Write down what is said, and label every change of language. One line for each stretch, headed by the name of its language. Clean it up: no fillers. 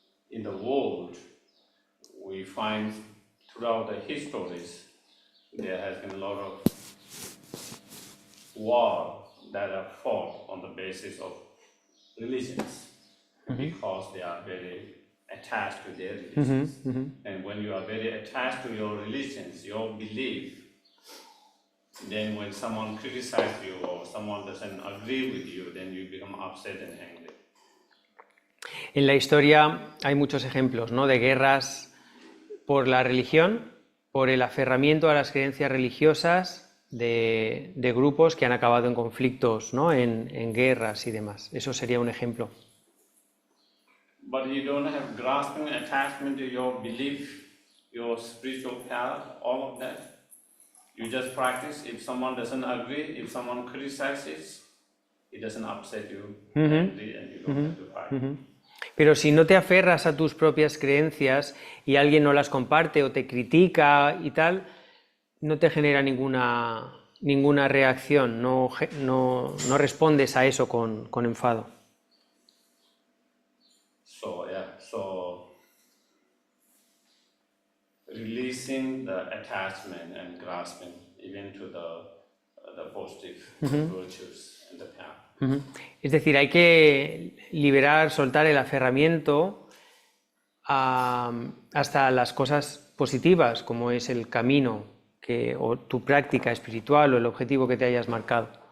English: In the world, we find throughout the histories there has been a lot of war that are fought on the basis of religions because they are very attached to their religions. And when you are very attached to your religions, your belief, then when someone criticizes you or someone doesn't agree with you, then you become upset and angry.
Spanish: En la historia hay muchos ejemplos, ¿no?, de guerras por la religión, por el aferramiento a las creencias religiosas de grupos que han acabado en conflictos, ¿no?, en guerras y demás. Eso sería un ejemplo.
English: But you don't have grasping attachment to your belief, your spiritual path, all of that. You just practice. If someone doesn't agree, if someone criticizes, it doesn't upset you, and you don't have to fight.
Spanish: Pero si no te aferras a tus propias creencias y alguien no las comparte o te critica y tal, no te genera ninguna reacción, no respondes a eso con enfado.
English: So releasing the attachment and grasping even to the positive virtues and the path.
Spanish: Es decir, hay que liberar, soltar el aferramiento hasta las cosas positivas, como es el camino o tu práctica espiritual o el objetivo que te hayas marcado.